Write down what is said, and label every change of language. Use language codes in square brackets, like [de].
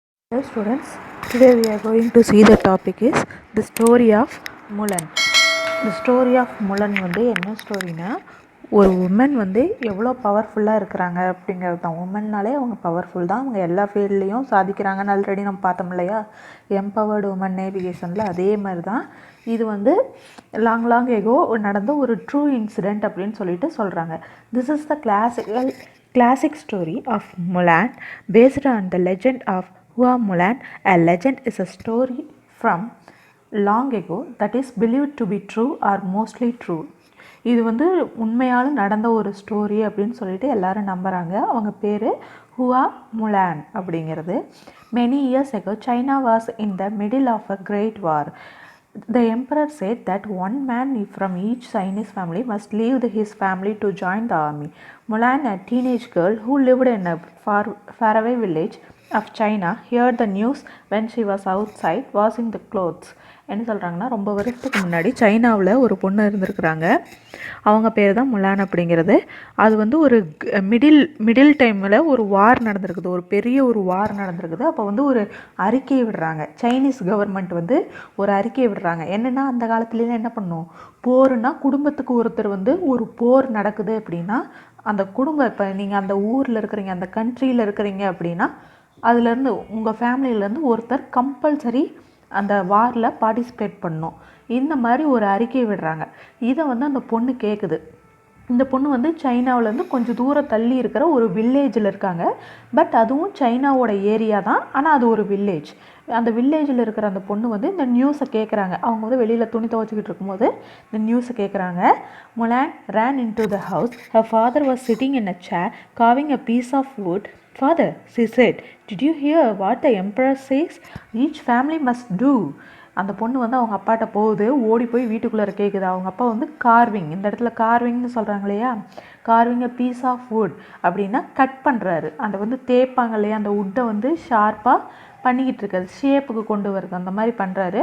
[en] Hello students, today we are going to see the topic is the story of Mulan. The story of Mulan [ta] வந்து என்ன ஸ்டோரினா, ஒரு woman வந்து எவ்வளோ பவர்ஃபுல்லாக இருக்கிறாங்க அப்படிங்கிறது தான். உமன்னாலே அவங்க பவர்ஃபுல் தான், அவங்க எல்லா ஃபீல்ட்லேயும் சாதிக்கிறாங்கன்னு ஆல்ரெடி நம்ம பார்த்தோம் இல்லையா, எம்பவர்டு உமன் நேவிகேஷனில். அதே மாதிரி தான் இது வந்து லாங் எகோ நடந்த ஒரு ட்ரூ இன்சிடெண்ட் அப்படின்னு சொல்லிட்டு சொல்கிறாங்க. [en] This is the classic story of Mulan based on the legend of Hua Mulan. A legend is a story from long ago that is believed to be true or mostly true. [ta] இது வந்து உண்மையால் நடந்த ஒரு story அப்படின்னு சொல்லிட்டு எல்லாரும் நம்புகிறாங்க. அவங்க பேர் ஹுவா முலான் அப்படிங்கிறது. [en] Many years ago, China was in the middle of a great war. The emperor said that one man from each Chinese family must leave his family to join the army. Mulan, a teenage girl who lived in a faraway village of China, heard the news when she was outside washing the clothes. [ta] என்ன சொல்கிறாங்கன்னா, ரொம்ப வருஷத்துக்கு முன்னாடி சைனாவில் ஒரு பொண்ணு இருந்திருக்கிறாங்க. அவங்க பேர் தான் முலான் அப்படிங்கிறது. அது வந்து ஒரு மிடில் டைமில் ஒரு வார் நடந்திருக்குது, ஒரு பெரிய ஒரு வார் நடந்திருக்குது. அப்போ வந்து ஒரு அறிக்கையை விடுறாங்க, சைனீஸ் கவர்மெண்ட் வந்து ஒரு அறிக்கையை விடுறாங்க. என்னென்னா, அந்த காலத்துலேயும் என்ன பண்ணும், போருன்னா குடும்பத்துக்கு ஒருத்தர் வந்து ஒரு போர் நடக்குது அப்படின்னா அந்த குடும்பம், இப்போ நீங்கள் அந்த ஊரில் இருக்கிறீங்க, அந்த கண்ட்ரியில் இருக்கிறீங்க அப்படின்னா அதுலேருந்து உங்கள் ஃபேமிலியிலேருந்து ஒருத்தர் கம்பல்சரி அந்த வாரில் பார்ட்டிசிபேட் பண்ணணும். இந்த மாதிரி ஒரு அறிக்கை விடுறாங்க. இதை வந்து அந்த பொண்ணு கேட்குது. இந்த பொண்ணு வந்து சைனாவிலேருந்து கொஞ்சம் தூரம் தள்ளி இருக்கிற ஒரு வில்லேஜில் இருக்காங்க. பட் அதுவும் சைனாவோட ஏரியா தான், ஆனால் அது ஒரு வில்லேஜ். அந்த வில்லேஜில் இருக்கிற அந்த பொண்ணு வந்து இந்த நியூஸை கேட்குறாங்க. அவங்க வந்து வெளியில் துணி துவைச்சிக்கிட்டு இருக்கும்போது இந்த நியூஸை கேட்குறாங்க. [en] Mulan ran into the house. Her father was sitting in a chair carving a piece of wood. Father, she said, did you hear what the emperor says? Each family must do. [ta] அந்த பொண்ணு வந்து அவங்க அப்பாட்ட போகுது, ஓடி போய் வீட்டுக்குள்ளே கேட்குது. அவங்க அப்பா வந்து கார்விங், இந்த இடத்துல கார்விங்னு சொல்கிறாங்க இல்லையா, carving a piece of would அப்படின்னா கட் பண்ணுறாரு. அந்த வந்து தேய்ப்பாங்க இல்லையா, அந்த வுட்டை வந்து ஷார்ப்பாக பண்ணிக்கிட்டு இருக்காது, ஷேப்புக்கு கொண்டு வருது, அந்த மாதிரி பண்ணுறாரு.